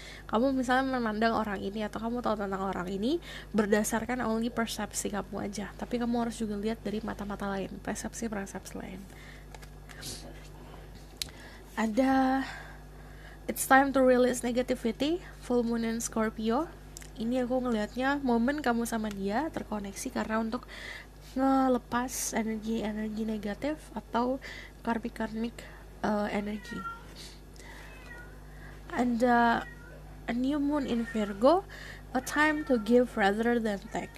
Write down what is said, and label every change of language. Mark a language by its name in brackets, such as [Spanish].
[Indonesian] Kamu misalnya memandang orang ini atau kamu tahu tentang orang ini berdasarkan only persepsi kamu aja. Tapi kamu harus juga lihat dari mata-mata lain, persepsi lain. [English] Ada it's time to release negativity, full moon in Scorpio. [Indonesian] Ini aku ngelihatnya momen kamu sama dia terkoneksi karena untuk ngelepas energi negatif atau karmik energi. Ada [English] a new moon in Virgo. A time to give rather than take.